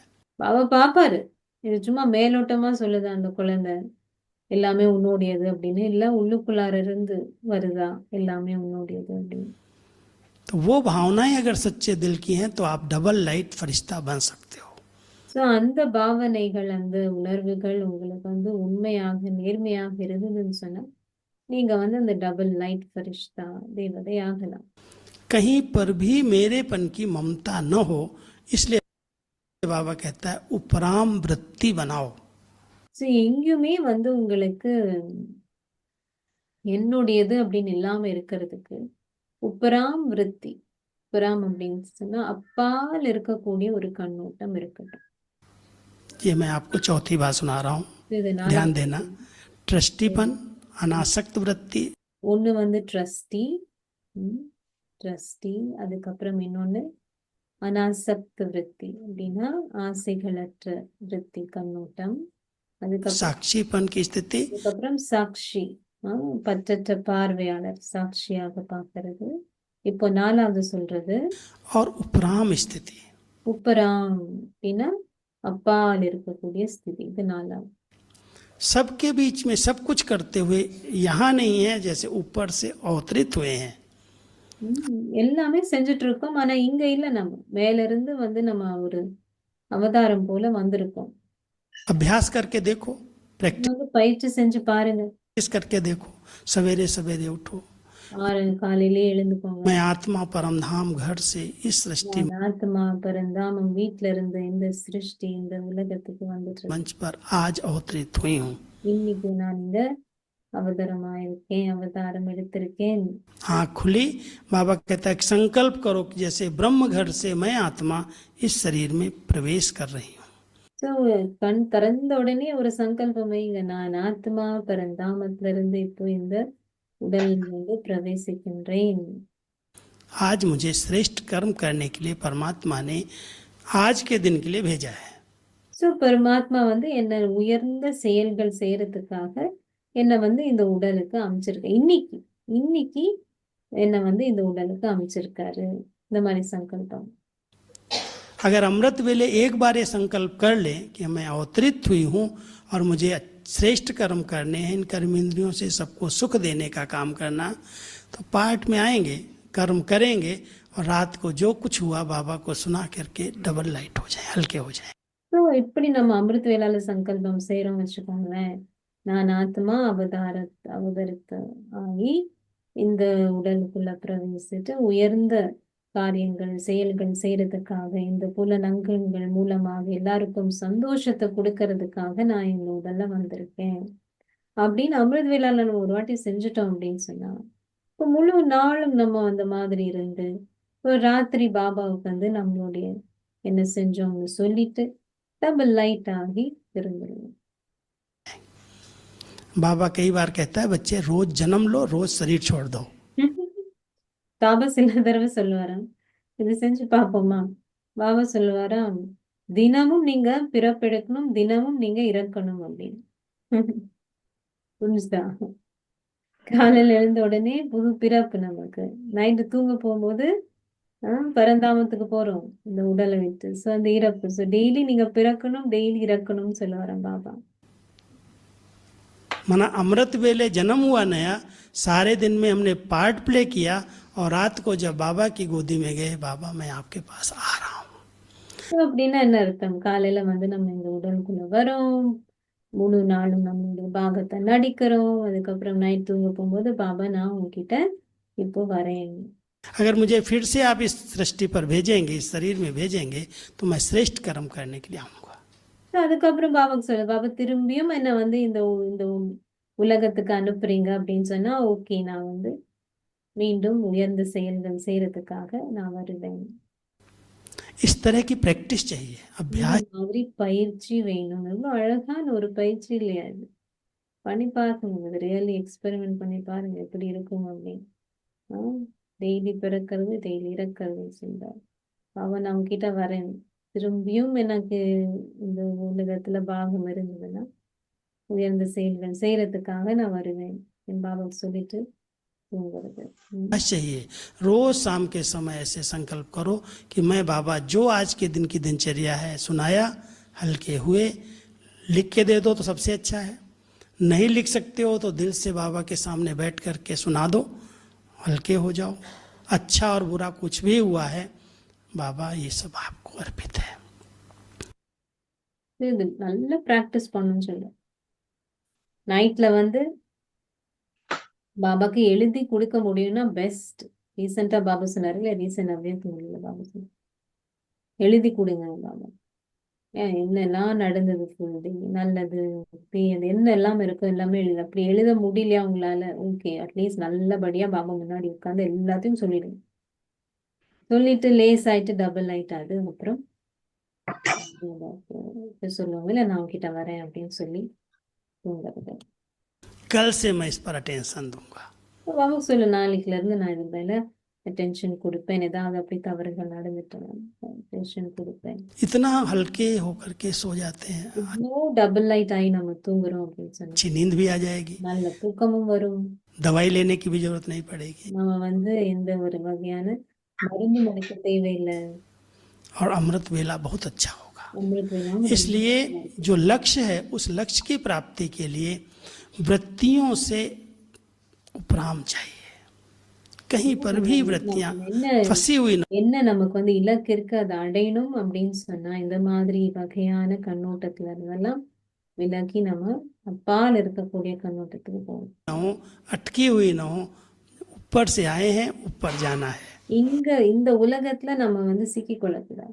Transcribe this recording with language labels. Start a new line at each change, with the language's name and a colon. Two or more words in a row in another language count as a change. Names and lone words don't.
Tamil: பாபா பாப்பாரு. இது சும்மா மேலோட்டமா சொல்லுது அந்த குழந்தை எல்லாமே உன்னுடையது அப்படின்னு, இல்ல உள்ளுக்குள்ளார இருந்து வருதா எல்லாமே உன்னுடையது அப்படின்னு.
Hindi: तो वो भावनाएं अगर सच्चे दिल की हैं तो आप
English: double light
Hindi: फरिश्ता बन सकते हो।
Tamil: ஸோ அந்த பாவனைகள் அந்த உணர்வுகள் உங்களுக்கு வந்து உண்மையாக நேர்மையாக இருந்ததுன்னு சொன்னா நீங்க வந்து அந்த
English: double light
Tamil: ஃபரிஷ்தா தேவதை ஆகலாம்.
Hindi: कहीं पर भी मेरेपन की ममता न हो, इसलिए बाबा कहता है उपराम वृत्ति बनाओ।
Tamil: ஸோ எங்கேயுமே வந்து உங்களுக்கு என்னுடையது அப்படின்னு இல்லாம இருக்கிறதுக்கு உப்பராம் விருத்தி, உப்பராம் அப்படின்னு சொன்னா அப்பால் இருக்கக்கூடிய ஒரு கண்ணோட்டம் இருக்கட்டும்.
Hindi: ये मैं आपको चौथी बात सुना रहा हूँ,
Tamil: இதனால
Hindi: ध्यान देना। ट्रस्टीपन, अनासक्त वृत्ति,
Tamil: ஒண்ணு வந்து ட்ரஸ்டி, ட்ரஸ்டி, அதுக்கப்புறம் இன்னொன்னு அனாசக்த விருத்தி அப்படின்னா ஆசைகளற்ற விருத்தி கண்ணோட்டம், அதுக்கப்புறம்
Hindi: साक्षीपन की स्थिति,
Tamil: அதுக்கப்புறம் சாட்சி, பற்றற்ற பார்வையாளர் சாட்சியாக பார்க்கறது. இப்போ நாலாவது சொல்றது
Hindi: और उपराम स्थिति।
Tamil: உப்பராம் அப்படின்னா அப்பால் இருக்கக்கூடிய ஸ்திதி. இது நாலாவது.
Hindi: सबके बीच में सब कुछ करते हुए यहाँ नहीं है जैसे ऊपर से अवतरित हुए हैं।
Tamil: எல்லாமே செஞ்சுட்டு இருக்கோம், ஆனா இங்க இல்ல, நம்ம மேல இருந்து வந்து நம்ம ஒரு அவதாரம் போல வந்திருக்கோம்.
Hindi: अभ्यास करके देखो, प्रैक्टिस
Tamil: வந்து பயிற்சி செஞ்சு பாருங்க.
Hindi: करके देखो। सवेरे सवेरे उठो,
Tamil: காலையிலே எழுந்துக்கோங்க.
Hindi: मैं आत्मा परमधाम घर से इस सृष्टि
Tamil: நான் ஆத்மா பரந்தாமம் வீட்ல இருந்து இந்த சிருஷ்டி இந்த உலகத்துக்கு வந்துட்டு இருக்கேன்.
Hindi: मंच पर आज अवतरित हुई हूँ।
Tamil: இன்னைக்கு நான் இங்க அவதாரமாயிருக்கேன், அவதாரம் எடுத்திருக்கேன்.
Hindi: आँख खुली, बाबा कहता है कि संकल्प करो कि जैसे ब्रह्म घर से मैं आत्मा इस शरीर में प्रवेश कर रही हूँ।
Tamil: ஸோ கண் திறந்த உடனே ஒரு சங்கல்பம் வைங்க, நான் ஆத்மா பரந்தாமத்துல இருந்து இப்போ இந்த உடல் வந்து பிரவேசிக்கின்றேன்.
Hindi: आज मुझे श्रेष्ठ कर्म करने के लिए परमात्मा ने आज के दिन के लिए भेजा है।
Tamil: ஸோ பரமாத்மா வந்து என்ன உயர்ந்த செயல்கள் செய்யறதுக்காக என்னை வந்து இந்த உடலுக்கு அமைச்சிருக்க இன்னைக்கு என்னை வந்து இந்த உடலுக்கு அமைச்சிருக்காரு. இந்த மாதிரி சங்கல்பம்.
Hindi: अगर अमृत वेले एक बार ये संकल्प कर ले कि मैं अवतरित हुई हूँ और मुझे श्रेष्ठ कर्म करने हैं, इन कर्म इंद्रियों से सबको सुख देने का काम करना, तो पाठ में आएंगे, कर्म करेंगे और रात को जो कुछ हुआ बाबा को सुना करके
English: double light
Hindi: हो जाए, हल्के हो जाए।
Tamil: ஸோ இப்படி நம்ம அமிர்த வேளால சங்கல்பம் செய்யறோம் வச்சுக்கோங்களேன், நான் ஆத்மா அவதரித்த ஆகி இந்த உடலுக்குள்ள பிரவேசிட்டு உயர்ந்த காரியங்கள் செயல்கள் செய்யறதுக்காக இந்த புலனங்கங்கள் மூலமாக எல்லாருக்கும் சந்தோஷத்தை கொடுக்கறதுக்காக நான் இந்த உடல்ல வந்திருக்கேன் அப்படின்னு அமிர்த வேளால நம்ம ஒரு வாட்டி செஞ்சுட்டோம் அப்படின்னு சொன்னா, இப்போ முழு நாளும் நம்ம அந்த மாதிரி இருந்து இப்போ ராத்திரி பாபாவுக்கு வந்து நம்மளுடைய என்ன செஞ்சோம்னு சொல்லிட்டு
English: double light
Tamil: ஆகி திரும்பிடுவோம்.
Hindi: बाबा कई बार कहता है बच्चे रोज जन्म लो, रोज शरीर छोड़ दो।
Tamil: பாபா சில தடவை சொல்லுவாராம், இது செஞ்சு பார்ப்போமா. பாபா சொல்லுவாராம், தினமும் நீங்க பிறப்பெடுக்கணும், தினமும் நீங்க இறக்கணும் அப்படின்னு. புரிஞ்சுதா? காலையில எழுந்த உடனே புது பிறப்பு நமக்கு. நைட்டு தூங்க போகும்போது பரந்தாமத்துக்கு போறோம் இந்த உடலை விட்டு. ஸோ அந்த இறப்பு. ஸோ டெய்லி நீங்க பிறக்கணும், டெய்லி இறக்கணும்னு சொல்லுவாராம் பாபா.
Hindi: माना अमृत वेले जन्म हुआ नया, सारे दिन में हमने
English: part play
Hindi: किया और रात को जब बाबा की गोदी में गए, बाबा मैं आपके पास आ रहा हूँ।
Tamil: ஸோ அப்படின்னா என்ன அர்த்தம்? காலையில வந்து நம்ம இந்த உடலுக்குள்ள வரோம், முழு நாளும் நம்மளுடைய பாகத்தை நடிக்கிறோம், அதுக்கப்புறம் நைட் தூங்க போகும்போது பாபா நான் உங்ககிட்ட இப்போ வரேன்.
Hindi: अगर मुझे फिर से आप इस सृष्टि पर भेजेंगे, इस शरीर में भेजेंगे, तो मैं श्रेष्ठ कर्म करने के लिए आऊँगा।
Tamil: அதுக்கப்புறம் பாபாக்கு சொல்லு, பாபா திரும்பியும் என்ன வந்து இந்த உலகத்துக்கு அனுப்புறீங்க அப்படின்னு சொன்னா ஓகே, நான் வந்து மீண்டும் உயர்ந்த செயல்கள் செய்யறதுக்காக நான் வருவேன்.
Hindi: इस तरह की प्रैक्टिस चाहिए, अभ्यास।
Tamil: மாதிரி பயிற்சி வேணும். எவ்வளவு அழகான ஒரு பயிற்சி இல்லையா? இது பண்ணி பார்க்கணும், இது
English: really experiment
Tamil: பண்ணி பாருங்க எப்படி இருக்கும் அப்படின்னு. டெய்லி பிறக்கிறது டெய்லி இறக்கிறது சொல்றாரு. அவன் அவங்க கிட்ட வரேன், திரும்பியும் எனக்கு இந்த உலகத்துல பாகம் இருந்ததுன்னா உயர்ந்த செயல்கள் செய்யறதுக்காக நான் வருவேன் என் பாபாக்கு சொல்லிட்டு தூங்குறது.
Hindi: चाहिए रोज शाम के समय ऐसे संकल्प करो कि मैं बाबा जो आज के दिन की दिनचर्या है सुनाया, हल्के हुए, लिख के दे दो तो सबसे अच्छा है। नहीं लिख सकते हो तो दिल से बाबा के सामने बैठ करके सुना दो, हल्के हो जाओ। अच्छा और बुरा कुछ भी हुआ है, बाबा ये सब आपको अर्पित है।
Tamil: இது நல்ல பிராக்டிஸ் பண்ணணும்னு சொல்ல. நைட்ல வந்து பாபாக்கு எழுதி கொடுக்க முடியும்னா பெஸ்ட். ரீசெண்டா பாபா சொன்னாரு இல்ல, ரீசெண்ட் அப்படியே பாபா சொன்னார், எழுதி கொடுங்க பாபா. என்னெல்லாம் நடந்தது
English: full day,
Tamil: நல்லது தீயது என்னெல்லாம் இருக்கும் எல்லாமே எழுது. அப்படி எழுத முடியலையா உங்களால,
English: OK at least
Tamil: நல்லபடியா பாபா முன்னாடி உட்காந்து எல்லாத்தையும் சொல்லிடுங்க. சொல்லிட்டு லேஸ் ஆயிட்டு டபுள் ஆயிட்டு அப்புறம் சொல்லுவாங்க இல்ல, நான் உங்ககிட்ட வரேன் அப்படின்னு சொல்லி தூங்குறது.
Hindi: कल से मैं इस पर अटेंशन दूंगा।
Tamil: பாபா சொல்லு, நாளைக்குல இருந்து நான் இது மேல அட்டென்ஷன் கொடுப்பேன், ஏதாவது அப்படி தவறுகள் நடந்துட்டேன் அட்டென்ஷன் கொடுப்பேன்.
Hindi: इतना हल्के होकर के सो जाते हैं,
Tamil: இவ்வளோ
English: double light
Tamil: ஆகி நம்ம தூங்குறோம் அப்படின்னு சொன்னா
Hindi: अच्छी नींद भी आ जाएगी,
Tamil: நல்ல தூக்கமும் வரும்.
Hindi: दवाई लेने की भी जरूरत नहीं पड़ेगी
Tamil: நம்ம வந்து எந்த ஒரு வகையான மருந்து மடிக்க தேவையில்லை.
Hindi: और अमृत वेला बहुत अच्छा होगा।
Tamil: அமிர்த வேளாவும்
Hindi: इसलिए जो लक्ष्य है उस लक्ष्य की प्राप्ति के लिए वृत्तियों से उपराम चाहिए, कहीं पर भी वृत्तियां फंसी हुई ना
Tamil: என்ன நமக்கு வந்து இலக்கு இருக்கு அதை அடையணும் அப்படின்னு சொன்னா இந்த மாதிரி வகையான கண்ணோட்டத்துல இருந்தெல்லாம் விலக்கி நம்ம அப்பால் இருக்கக்கூடிய கண்ணோட்டத்துக்கு போகணும்.
Hindi: हो, अटकी हुई ना हो, ऊपर से आए हैं, ऊपर जाना है.
Tamil: இந்த உலகத்துல நம்ம வந்து சிக்கிக் கொள்ளக்கூடாது.